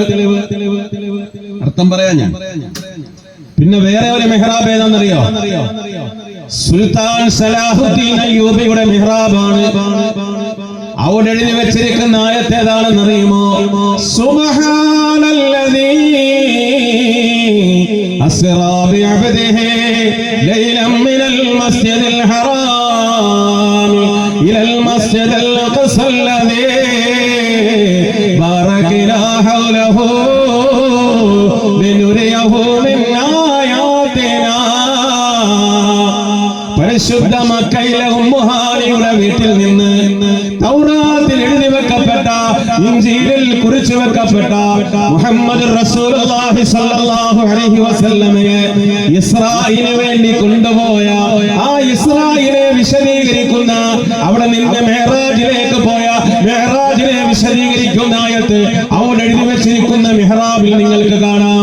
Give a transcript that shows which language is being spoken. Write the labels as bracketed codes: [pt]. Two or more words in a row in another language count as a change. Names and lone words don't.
[ml] അർത്ഥം പറയാ ഞാൻ. പിന്നെ വേറെ ഒരു മെഹ്റാബ് ഏതാണെന്നറിയോ? സുൽത്താൻ സലാഹുദ്ദീൻ അയ്യൂബിയുടെ മെഹ്റാബാണ്. അവിടെ എഴുതി വെച്ചിരിക്കുന്ന ആയത്ത് ഏതാണെന്നറിയുമോ? [ar] സുബ്ഹാനല്ലദീ أسرى بعبده ليلا من المسجد الحرام إلى المسجد الأقصى الذي باركنا حوله لنريه من آياتنا. [ml] പരിശുദ്ധ മക്കയിലെ ഉമ്മുഹാനിയുടെ വീട്ടിൽ നിന്ന് തൗറാത്തിൽ എഴുതി വെക്കപ്പെട്ട, ഇൻജീലിൽ കുറിച്ചു വെക്കപ്പെട്ട മുഹമ്മദ് [ar] رسول الله صلى الله عليه وسلم [ml] ഇസ്രായിലിന് വേണ്ടി കൊണ്ടുപോയ ആ ഇസ്രായിലെ വിശദീകരിക്കുന്ന, അവിടെ നിന്ന് മെഹ്റാജിലേക്ക് പോയ മെഹ്റാജിനെ വിശദീകരിക്കുന്ന ആയത്ത് അവിടെ എഴുതി വെച്ചിരിക്കുന്ന മെഹ്റാബിൽ നിങ്ങൾക്ക് കാണാം.